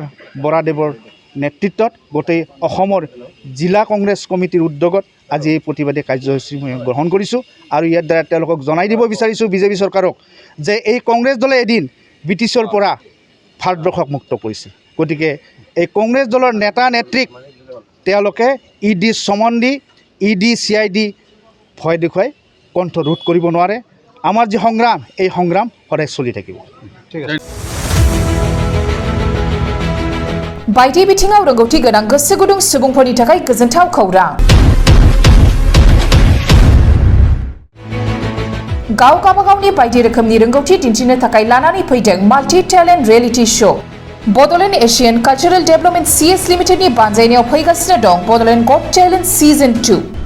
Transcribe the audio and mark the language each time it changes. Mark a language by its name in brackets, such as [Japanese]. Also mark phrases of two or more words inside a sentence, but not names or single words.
[Assamese] বৰাদেৱৰ নেতৃত্বত গোটেই অসমৰ জিলা কংগ্ৰেছ কমিটিৰ উদ্যোগত আজি এই প্ৰতিবাদী কাৰ্যসূচী গ্ৰহণ কৰিছোঁ আৰু ইয়াৰ দ্বাৰা তেওঁলোকক জনাই দিব বিচাৰিছোঁ বিজেপি চৰকাৰক যে এই কংগ্ৰেছ দলে এদিন ব্ৰিটিছৰ পৰা ভাৰতবৰ্ষক মুক্ত কৰিছিল গতিকে এই কংগ্ৰেছ দলৰ নেতা নেত্ৰীক তেওঁলোকে ইডি সমন দি ইডি CID ভয় দেখুৱাই কণ্ঠ ৰোধ কৰিব নোৱাৰে আমাৰ যি সংগ্ৰাম এই সংগ্ৰাম সদায় চলি থাকিব ঠিক আছে [Bodo] बायदि बिथिङाव रोंगौथि गोनां गोसो गुदुं सुबुंफोरनि थाखाय गोजोनथाव खौरां गाव गावबागावनि बायदि रोखोमनि रोंगौथि दिन्थिनो थाखाय लानानै फैदों [English] multi talent reality show [Bodo] बड'लेण्ड एशियान कालचारेल डेभेलपमेन्ट CS लिमिटेडनि बानजायनायाव फैगासिनो दं बड'लेण्ड गट टेलेन्ट सिजन 2